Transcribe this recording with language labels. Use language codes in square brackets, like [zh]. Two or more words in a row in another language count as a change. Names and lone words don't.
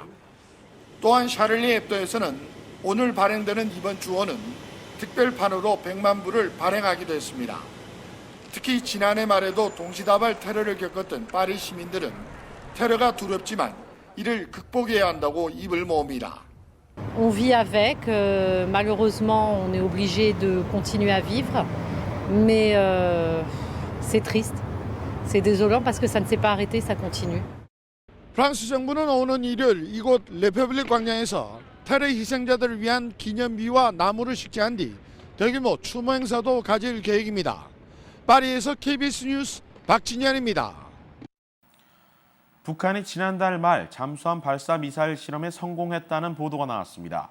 [ko] 또한 샤를리 앱도에서는 오늘 발행되는 이번 주호는 특별판으로 100만 부를 발행하기도 했습니다. 특히 지난해 말에도 동시다발 테러를 겪었던 파리 시민들은 테러가 두렵지만 이를 극복해야 한다고 입을 모읍니다. [fr] On vit avec, malheureusement on est obligé de continuer à vivre, mais c'est triste, c'est désolant parce que ça ne s'est pas arrêté, ça continue. [ko] 프랑스 정부는 오는 일요일 이곳 레퍼블릭 광장에서 테러 희생자들을 위한 기념비와 나무를 식재한 뒤 대규모 추모 행사도 가질 계획입니다. 파리에서 KBS 뉴스 박진현입니다. 북한이 지난달 말 잠수함 발사 미사일 실험에 성공했다는 보도가 나왔습니다.